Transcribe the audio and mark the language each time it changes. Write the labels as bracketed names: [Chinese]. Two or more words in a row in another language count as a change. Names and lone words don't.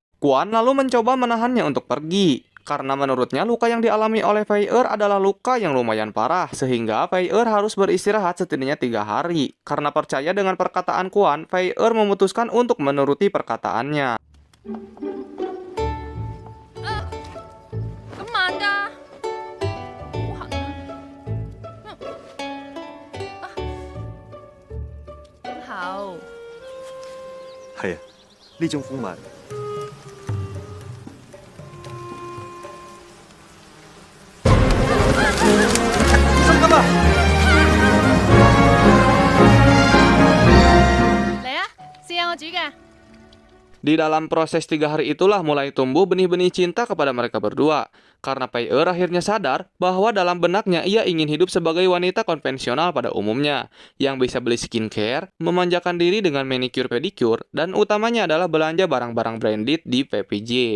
[Indonesian] Quan lalu mencoba menahannya untuk pergi, karena menurutnya luka yang dialami oleh Pei Er adalah luka yang lumayan parah, sehingga Pei Er harus beristirahat setidaknya 3 hari. Karena percaya dengan perkataan Quan, Pei Er memutuskan untuk menuruti perkataannya. Kemana? [Cantonese] 好。係啊，呢種蜂蜜。心急啊！嚟啊，試下我煮嘅。 [Indonesian] Di dalam proses 3 hari itulah mulai tumbuh benih-benih cinta kepada mereka berdua. Karena Pei Er akhirnya sadar bahwa dalam benaknya ia ingin hidup sebagai wanita konvensional pada umumnya, yang bisa beli skincare, memanjakan diri dengan [English] manicure pedicure, [Indonesian] dan utamanya adalah belanja barang-barang branded di PPJ.